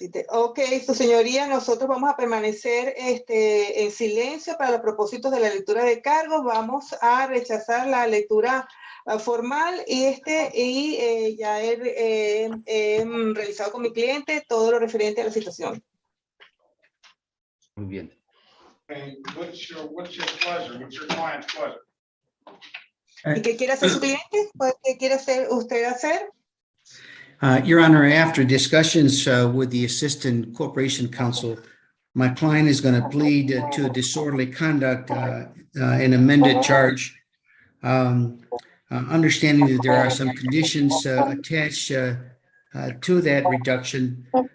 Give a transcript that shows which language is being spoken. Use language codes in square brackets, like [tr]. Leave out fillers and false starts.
[es] Ok, su señoría, nosotros vamos a permanecer en silencio para los propósitos de la lectura de cargos. Vamos a rechazar la lectura formal y ya he realizado con mi cliente todo lo referente a la situación. Muy bien. [en] Okay, what's your pleasure? What's your client's pleasure? [es] ¿Y qué quiere hacer su cliente? Pues, ¿qué quiere hacer usted hacer? [en] Your Honor, after discussions with the Assistant Corporation Counsel, my client is going to plead to disorderly conduct, an amended charge. Understanding that there are some conditions attached to that reduction.